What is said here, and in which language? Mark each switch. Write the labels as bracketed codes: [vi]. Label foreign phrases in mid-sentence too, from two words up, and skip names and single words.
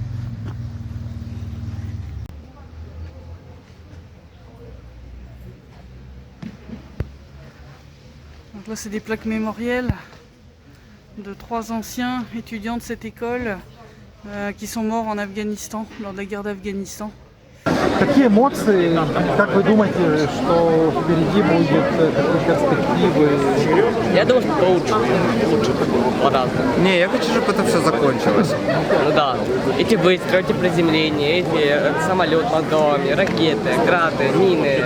[fr] Donc là c'est des plaques mémorielles de 3 anciens étudiants de cette école qui sont morts en Afghanistan, lors de la guerre d'Afghanistan. [ru] Какие эмоции, как вы думаете, что впереди будет, какие перспективы? Я думаю, что лучше по-разному. Не, я хочу, чтобы это все закончилось. Ну да, эти выстрелы, эти приземления, эти самолет над домами, ракеты, грады, мины.